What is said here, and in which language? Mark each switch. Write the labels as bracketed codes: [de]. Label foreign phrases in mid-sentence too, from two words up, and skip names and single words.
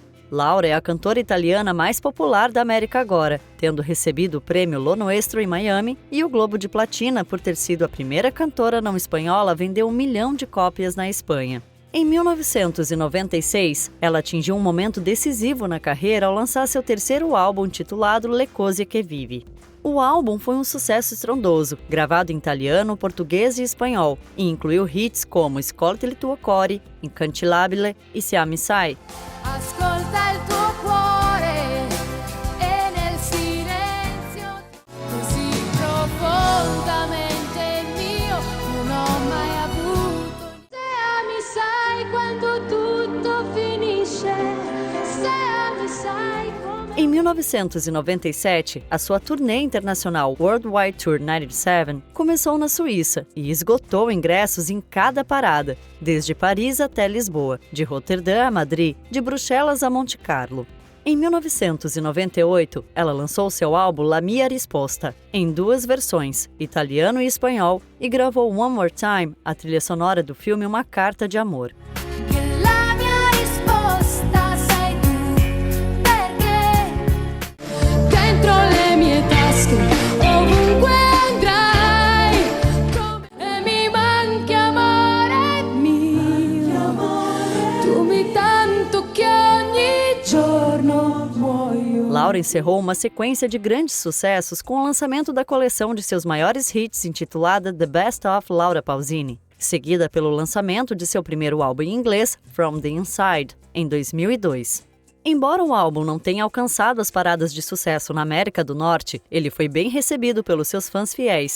[pt] Laura é a cantora italiana mais popular da América agora, tendo recebido o prêmio Lo Nuestro em Miami e o Globo de Platina por ter sido a primeira cantora não espanhola a vender 1 milhão de cópias na Espanha. Em 1996, ela atingiu um momento decisivo na carreira ao lançar seu 3º álbum intitulado Le Cose che Vivi. O álbum foi um sucesso estrondoso, gravado em italiano, português e espanhol, e incluiu hits como Ascolta il tuo cuore, Incancelabile e Se mi sai. [it] Ascolta il tuo cuore e nel silenzio così profondamente mio non ho mai avuto. Se mi sai quando tutto finisce, se mi sai come... [pt] Em 1997, a sua turnê internacional Worldwide Tour 97 começou na Suíça e esgotou ingressos em cada parada, desde Paris até Lisboa, de Roterdã a Madrid, de Bruxelas a Monte Carlo. Em 1998, ela lançou seu álbum La Mia Risposta, em 2 versões, italiano e espanhol, e gravou One More Time, a trilha sonora do filme Uma Carta de Amor. [it] Ovunque andrai, come mi manchi amore mio, [pt] Laura encerrou uma sequência de grandes sucessos com o lançamento da coleção de seus maiores hits intitulada The Best of Laura Pausini, seguida pelo lançamento de seu primeiro álbum em inglês, [en] From the Inside, [pt] em 2002. Embora o álbum não tenha alcançado as paradas de sucesso na América do Norte, ele foi bem recebido pelos seus fãs fiéis.